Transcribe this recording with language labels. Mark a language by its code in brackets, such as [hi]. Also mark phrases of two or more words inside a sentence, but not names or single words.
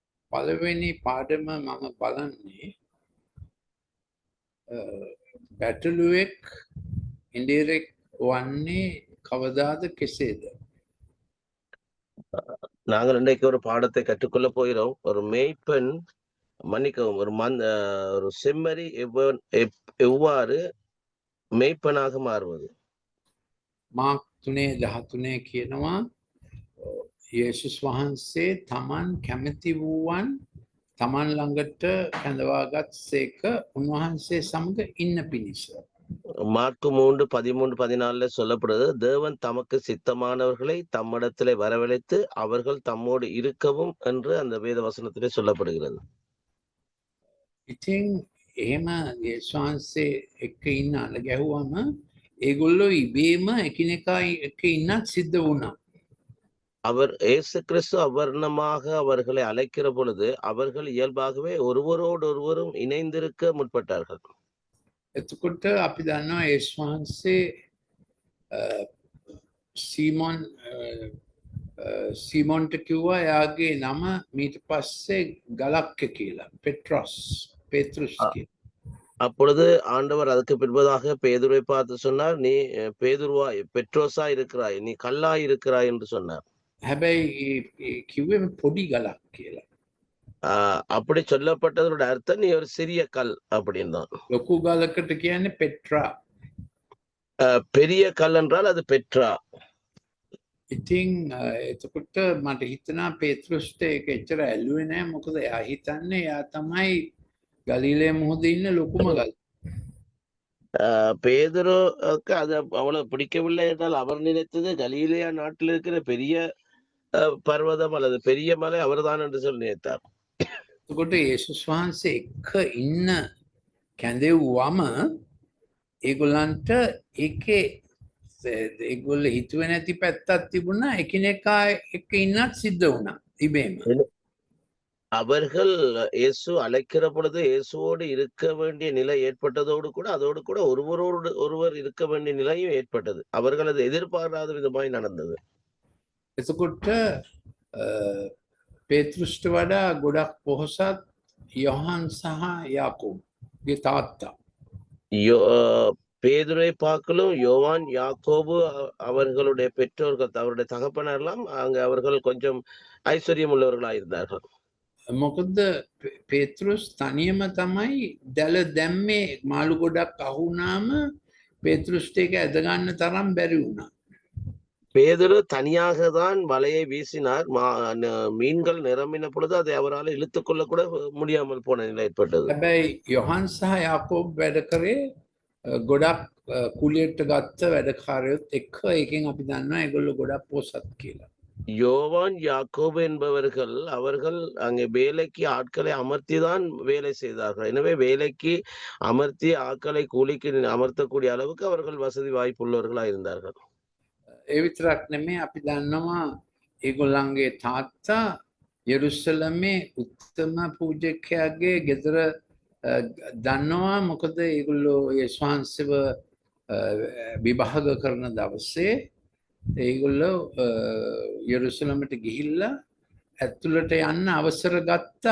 [si] පළවෙනි පාඩම මම බලන්නේ බැටළුවෙක් ඉන්දිරෙක් වන්නේ කවදාද කෙසේද? [ta] நாங்கள் இன்றைக்கு ஒரு பாடத்தை கற்றுக்கொள்ள போகிறோம். ஒரு மேய்ப்பன் மன்னிக்கவும் ஒரு செம்மறி எவ்வாறு மேய்ப்பனாக மாறுவது. [si] මාක් 3:13 කියනවා යේසුස් වහන්සේ තමන් කැමති වූවන් තමන් ළඟට කැඳවාගත් සේක උන්වහන්සේ සමග ඉන්න පිණිස. [ta] மார்க்கு 3:13-14 சொல்லப்படுது, தேவன் தமக்கு சித்தமானவர்களை தம்மிடத்திலே வரவழைத்து அவர்கள் தம்மோடு இருக்கவும் என்று அந்த வேத வசனத்திலே சொல்லப்படுகிறது. [si] ඉතින් එහෙම යේසුස් වහන්සේ එක්ක ඉන්න අල ගැහුවම ඒගොල්ලෝ ඉබේම එකිනෙකා එක්ක ඉන්නත් සිද්ධ වුණා. [ta] அவர் இயேசு கிறிஸ்து அவ்வர்ணமாக அவர்களை அழைக்கிற பொழுது அவர்கள் இயல்பாகவே ஒருவரோடு ஒருவரும் இணைந்திருக்க முற்பட்டார்கள். [si] එතකොට අපි දන්නවා යේසුස් වහන්සේ සීමොන්ට කිව්වා එයාගේ නම මීට පස්සේ ගලක්ක කියලා, பேத்ருஸ் කියලා. [ta] அப்பொழுது ஆண்டவர் அதுக்கு பின்பதாக பேதுருவை பார்த்து சொன்னார், நீ பெட்ரோஸா இருக்கிறாய், நீ கல்லாய் இருக்கிறாய் என்று சொன்னார். [si] හැබැයි කිව්වේ පොඩි ගලක් කියලා. [ta] அப்படி சொல்லப்பட்டதோட அர்த்தம் நீ ஒரு சிறிய கல் அப்படின்னு தான். [si] ලොකු ගලකට කියන්නේ பெட்ரா. [ta] பெரிய கல் என்றால் அது பெட்ரா. [si] ඉතින් එතකොට මට හිතනවා පේත්‍රුස්ට ඒක එච්චර ඇල්ලුවේ නැහැ. මොකද එයා හිතන්නේ එයා තමයි ගලීලේ මුහුදේ ඉන්න ලොකුම ගල. [ta] பேதுருக்கு அது அவ்வளவு பிடிக்கவில்லை என்றால் அவர் நினைத்தது கலீலியா நாட்டில் இருக்கிற பெரிய பர்வதம் அல்லது பெரிய மலை அவர்தான் என்று சொல்லி நினைத்தார். [si] එතකොට යේසුස් වහන්සේ එක්ක ඉන්න කැඳෙව්වම ඒගොල්ලන්ට ඒකේ ඒගොල්ලෝ හිතුවේ නැති පැත්තක් තිබුණා. එකිනෙකා එක්ක ඉන්නත් සිද්ධ වුණා ඉබේම. [ta] அவர்கள் இயேசு அழைக்கிற பொழுது இயேசுவோடு இருக்க வேண்டிய நிலை ஏற்பட்டதோடு கூட அதோடு கூட ஒருவரோடு ஒருவர் இருக்க வேண்டிய நிலையும் ஏற்பட்டது. அவர்கள் அது எதிர்பாராத விதமாய் நடந்தது. [si] එතකොට පේත්‍රුස්ට වඩා ගොඩක් පොහොසත් යොහන් සහ යාකෝබ්ගේ තාත්තා. [ta] பேதுரை பார்க்கலும் யோவான் யாக்கோபு அவர்களுடைய பெற்றோர்கள் அவருடைய தகப்பனரெல்லாம் அங்க அவர்கள் கொஞ்சம் ஐஸ்வர்யம் உள்ளவர்களாக இருந்தார்கள். [si] මොකද පේත්‍රුස් තනියම තමයි දැල දැම්මේ. මාළු ගොඩක් අහුනාම පේත්‍රුස්ට ඒක ඇද ගන්න තරම් බැරි වුණා. [ta] பேதுரு தனியாக தான் வலையை வீசினார். மீன்கள் நிரம்பின பொழுது அதை அவரால் இழுத்துக்கொள்ள கூட முடியாமல் போன நிலை ஏற்பட்டது. [si] හැබැයි යොහන් සහ යාකෝබ් වැඩ කරේ ගොඩක් කුලියට ගත්ත වැඩකාරයොත් එක්ක. ඒකෙන් අපි දන්නවා ඒගොල්ලෝ ගොඩක් පොසත් කියලා. [ta] யோவான் யாக்கோபு என்பவர்கள் அவர்கள் அங்கே வேலைக்கு ஆட்களை அமர்த்திதான் வேலை செய்தார்கள். எனவே வேலைக்கு அமர்த்தி ஆட்களை கூலிக்கு அமர்த்தக்கூடிய அளவுக்கு அவர்கள் வசதி வாய்ப்புள்ளவர்களா இருந்தார்கள். [si] ඒ විතරක් නෙමෙයි අපි දන්නවා ඒගොල්ලන්ගේ තාත්තා යෙරුසලමේ උත්තම පූජකයාගේ ගෙදර දන්නවා. මොකද ඒගොල්ලෝ යේසුස් වහන්සේව විභාග කරන දවසේ ඒගොල්ලෝ යෙරුසලමට ගිහිල්ලා ඇතුළට යන්න අවසර ගත්තා.